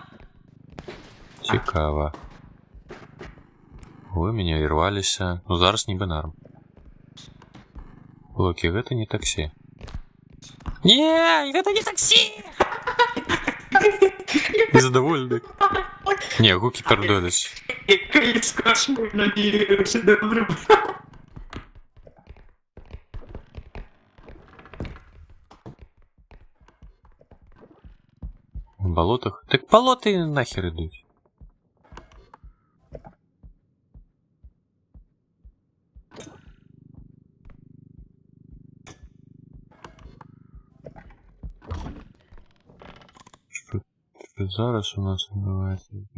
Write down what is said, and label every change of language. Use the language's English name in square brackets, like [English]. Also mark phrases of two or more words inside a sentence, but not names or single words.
[Belarusian] Цікава. Вы мяне ірваліся. Ну зараз нібы нарм. Локі, гэта не таксі. Не, гэта не таксі! Незадовольны. Не, гукі пярдоліць. [Ukrainian] Який скажу, надіюся, добре. В болотах? [Belarusian] Так болоты нахер ідуть. [Ukrainian] Що зараз у нас відбувається?